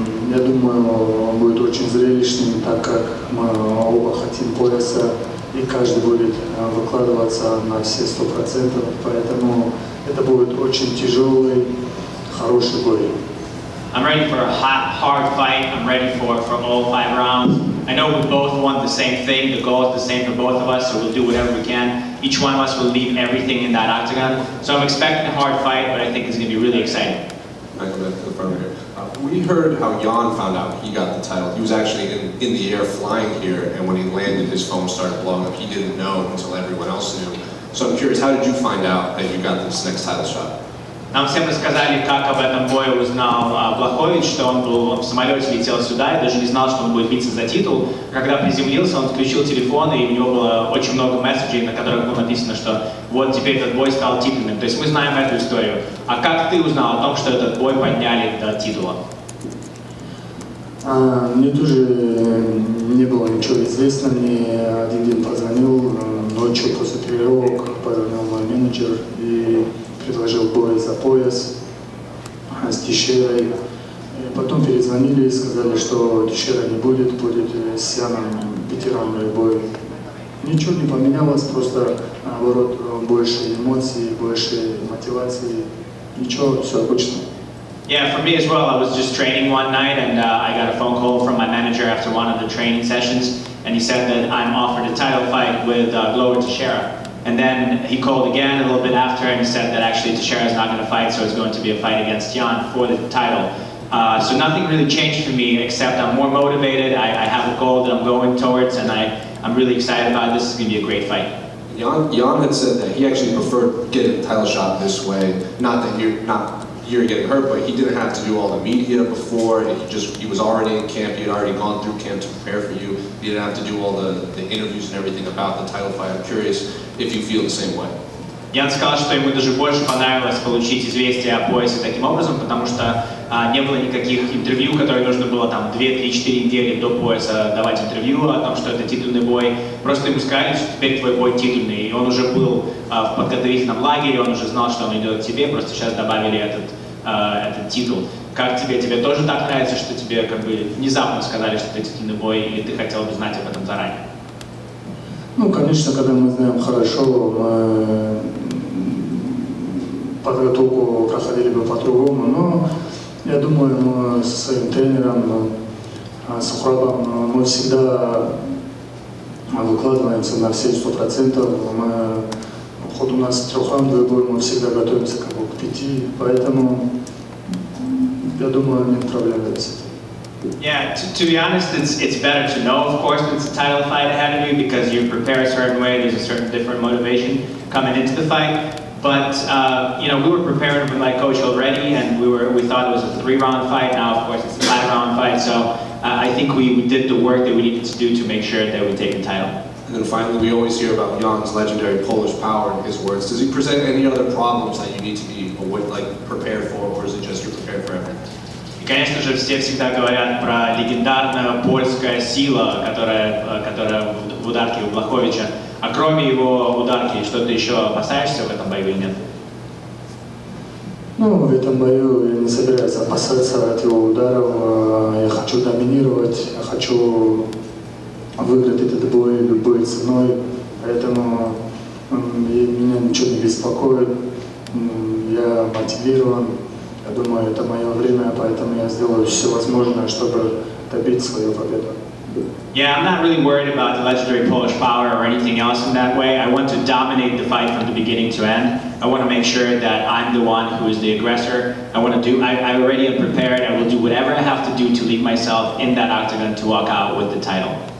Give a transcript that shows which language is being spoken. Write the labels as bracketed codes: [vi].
[ru] Я думаю, он будет очень зрелищным, так как мы оба хотим пояса, и каждый будет выкладываться на все 100%. Поэтому это будет очень тяжелый, хороший бой. [en] I'm ready for a hot, hard fight. I'm ready for all 5 rounds. I know we both want the same thing. The goal is the same for both of us, so we'll do whatever we can. Each one of us will leave everything in that octagon. So I'm expecting a hard fight, but I think it's going to be really exciting. Magomed, to the front here. We heard how Jan found out he got the title. He was actually in the air flying here, and when he landed, his phone started blowing up. He didn't know until everyone else knew. So I'm curious, how did you find out that you got this next title shot? [ru] Нам всем рассказали, как об этом бое узнал Блachowicz, что он был в самолете, летел сюда и даже не знал, что он будет биться за титул. Когда приземлился, он включил телефон, и у него было очень много месседжей, на которых было написано, что вот теперь этот бой стал титульным. То есть мы знаем эту историю. А как ты узнал о том, что этот бой подняли до титула? Мне тоже не было ничего известно, мне один день позвонил, ночью после тренировок позвонил мой менеджер и предложил бой за пояс с Тишерой. И потом перезвонили и сказали, что Тишера не будет, будет с Яном ветеранный бой. Ничего не поменялось, просто наоборот больше эмоций, больше мотивации. Ничего, все обычно. [en] Yeah, for me as well, I was just training one night and I got a phone call from my manager after one of the training sessions, and he said that I'm offered a title fight with Glover Teixeira. And then he called again a little bit after and he said that actually Teixeira is not going to fight, so it's going to be a fight against Jan for the title. So nothing really changed for me except I'm more motivated, I have a goal that I'm going towards, and I'm really excited about this. It's going to be a great fight. Jan had said that he actually preferred getting the title shot this way, not that you're getting hurt, but he didn't have to do all the media before. He was already in camp. He had already gone through camp to prepare for you. He didn't have to do all the interviews and everything about the title fight. I'm curious if you feel the same way. [ru] Ян сказал, что ему даже больше понравилось получить известие о поясе таким образом, потому что не было никаких интервью, которые нужно было там 2, 3, 4 недели до пояса давать интервью о том, что это титульный бой. Просто ему сказали, что теперь твой бой титульный. И он уже был в подготовительном лагере, он уже знал, что он идет к тебе, просто сейчас добавили этот титул. Как тебе? Тебе тоже так нравится, что тебе как бы внезапно сказали, что это титульный бой, или ты хотел бы знать об этом заранее? Ну, конечно, когда мы знаем хорошо, мы подготовку проходили бы по-другому, но я думаю, мы со своим тренером, с Храбом, мы всегда выкладываемся на все 100%. У нас трехраундовый бой, мы всегда готовимся как бы к 5, поэтому я думаю, нет проблем с этим. [en] Yeah, to be honest, it's better to know, of course, that it's a title fight ahead of you because you prepare a certain way, there's a certain different motivation coming into the fight. But, we were preparing with my coach already, and we thought it was a 3-round fight. Now, of course, it's a 5-round fight, so I think we did the work that we needed to do to make sure that we take the title. And then finally, we always hear about Jan's legendary Polish power in his words. Does he present any other problems that you need to be prepared for, or is it just you're prepared for everything? [ru] И, конечно же, все всегда говорят про легендарную польскую силу, которая в ударке у Блachowicza. А кроме его ударки, что-то еще опасаешься в этом бою или нет? Ну, в этом бою я не собираюсь опасаться от его ударов. Я хочу доминировать, я хочу выиграть этот бой любой ценой. Поэтому меня ничего не беспокоит. Я мотивирован. Я думаю, это мое время, поэтому я сделаю все возможное, чтобы добить свою победу. [en] Yeah, I'm not really worried about the legendary Polish power or anything else in that way. I want to dominate the fight from the beginning to end. I want to make sure that I'm the one who is the aggressor. I already am prepared. I will do whatever I have to do to leave myself in that octagon to walk out with the title.